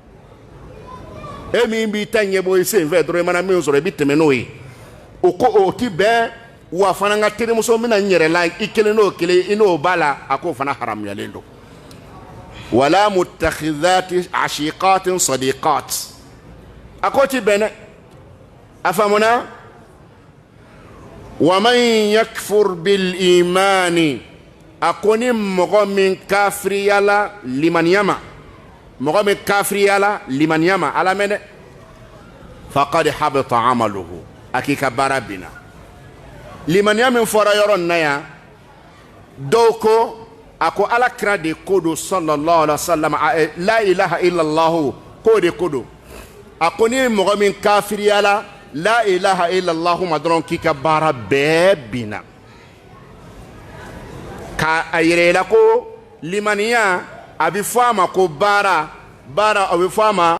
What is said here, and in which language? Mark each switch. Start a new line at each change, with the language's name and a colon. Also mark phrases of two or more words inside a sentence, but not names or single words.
Bambara: e min b'i ta ɲɛbɔ i sen fɛ dɔrɔn i mana min sɔrɔ i bɛ tɛmɛ n'o ye o ko o ti bɛn wa fana n ka terimuso bɛna n yɛrɛ la i kelen n'o kelen i n'o b'a la a k'o fana haramuyalen don wala
Arabic: متخذة عاشقة صديقة
Bambara: a ko ti bɛn dɛ a faamuna
Arabic: ومن يكفر بالإيمان
Bambara: a ko ni mɔgɔ min kafiriyala limaniya ma mɔgɔ min kafiriyala limaniya ma ala mɛn dɛ faqad
Arabic: حبط عمله
Bambara: a k'i ka baara binna limaniya min fɔra yɔrɔ nin na yan dɔw ko a ko ala kira de ko don
Arabic: صلى الله عليه وسلم لا إله إلا الله
Bambara: k'o de ko don a ko ni mɔgɔ min kafiriyala
Arabic: لا إله إلا الله
Bambara: ma dɔrɔn k'i ka baara bɛɛ binna ka a yɛrɛ i la ko limaniya a bɛ fɔ a ma ko baara a bɛ fɔ a ma